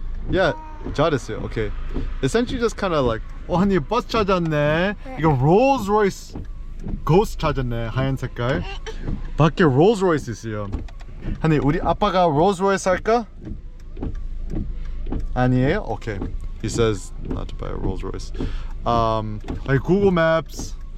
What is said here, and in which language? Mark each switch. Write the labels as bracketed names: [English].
[English] Yeah, [Korean] 잘했어요. [English] Okay. Essentially just kind of like honey [Korean] 버스 찾았네. 이거 롤스로이스 고스트 찾았네. 하얀 색깔. 밖에 롤스로이스 있어요. honey 우리 아빠가 롤스로이스 할까? 아니에요? Okay. [English] He says not to buy a Rolls Royce. Like Google Maps.